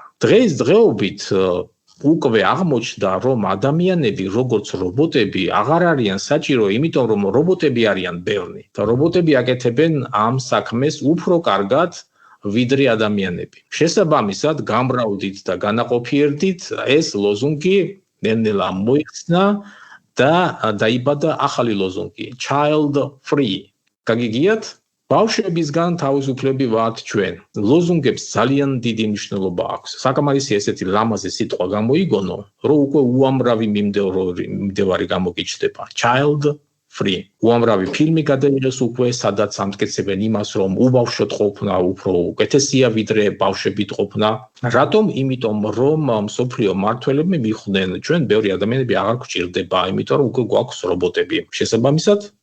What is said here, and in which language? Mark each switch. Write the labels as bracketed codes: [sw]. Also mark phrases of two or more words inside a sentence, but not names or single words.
[ka] დღესდღეობით უკვე აღმოჩნდა, რომ ადამიანები, როგორც რობოტები, აღარ არიან საჭირო, იმიტომ რომ რობოტები არიან ბევრი და რობოტები აკეთებენ ამ საქმეს უფრო კარგად, ვიდრე ადამიანები. შესაბამისად, გამრავლდით და განაყოფიერდით, ეს ლოზუნგი ნელ-ნელა მოიხსნა და დაიბადა ახალი ლოზუნგი, [en] child free. [ka] გაგიგიათ? ბავშვებისგან თავისუფლები ვართ ჩვენ. ლოზუნგებს ძალიან დიდი მნიშვნელობა აქვს. საკამარისი ესეთი ლამაზი სიტყვა გამოიგონო, რომ უკვე უამრავი მიმდევარი გამოგიჩნდება. [en] Child free. [ka] უამრავი ფილმი გადაიღეს უკვე, სადაც ამტკიცებენ იმას, რომ უბავშვოდ ყოფნა უფრო უკეთესია ვიდრე ბავშვებით ყოფნა. რატომ? იმიტომ რომ მსოფლიო მმართველები მიხვდნენ, ჩვენ ბევრი ადამიანები აღარ გვჭირდება, იმიტომ რომ უკვე გვაქვს რობოტები.